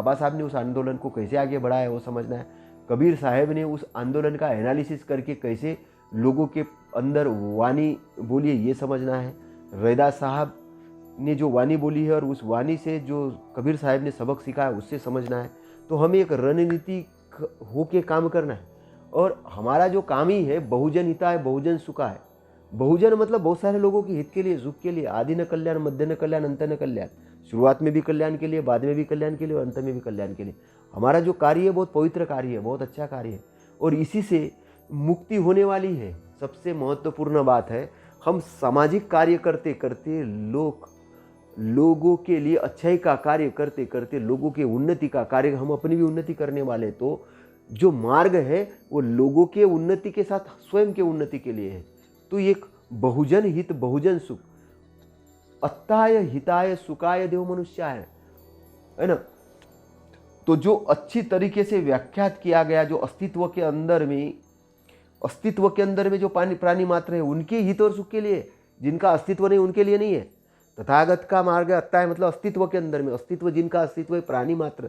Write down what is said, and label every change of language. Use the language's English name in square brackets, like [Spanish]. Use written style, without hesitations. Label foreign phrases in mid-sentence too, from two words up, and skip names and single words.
[Hindi] बाबा साहब ने उस आंदोलन को कैसे आगे बढ़ाया वो समझना है। कबीर साहब ने उस आंदोलन का एनालिसिस करके कैसे लोगों के अंदर वाणी बोली है ये समझना है। रैदास साहब ने जो वाणी बोली है और उस वाणी से जो कबीर साहब ने सबक सीखा है उससे समझना है। तो हमें एक रणनीतिक होके काम करना है। और हमारा जो काम ही है [Pali] बहुजन हिताय बहुजन सुखाय। [Hindi] बहुजन मतलब बहुत सारे लोगों के हित के लिए, सुख के लिए, [Pali] आदि न कल्याण, मध्य न कल्याण, अंत न कल्याण। [Hindi] शुरुआत में भी कल्याण के लिए, बाद में भी कल्याण के लिए और अंत में भी कल्याण के लिए। हमारा जो कार्य है बहुत पवित्र कार्य है, बहुत अच्छा कार्य है और इसी से मुक्ति होने वाली है। सबसे महत्वपूर्ण बात है, हम सामाजिक कार्य करते करते लोगों के लिए अच्छाई का कार्य करते करते लोगों के उन्नति का कार्य, हम अपनी भी उन्नति करने वाले। तो जो मार्ग है वो लोगों के उन्नति के साथ स्वयं के उन्नति के लिए है। तो एक बहुजन हित बहुजन सुख, [Pali] अत्ताय हिताय सुखाय देव मनुष्याय, [Hindi] है ना। तो जो अच्छी तरीके से व्याख्यात किया गया, जो अस्तित्व के अंदर में जो प्राणी मात्र है उनके हित और सुख के लिए, जिनका अस्तित्व नहीं उनके लिए नहीं है। तथागत का मार्ग अत्ताय मतलब अस्तित्व के अंदर में, अस्तित्व जिनका अस्तित्व है प्राणी मात्र।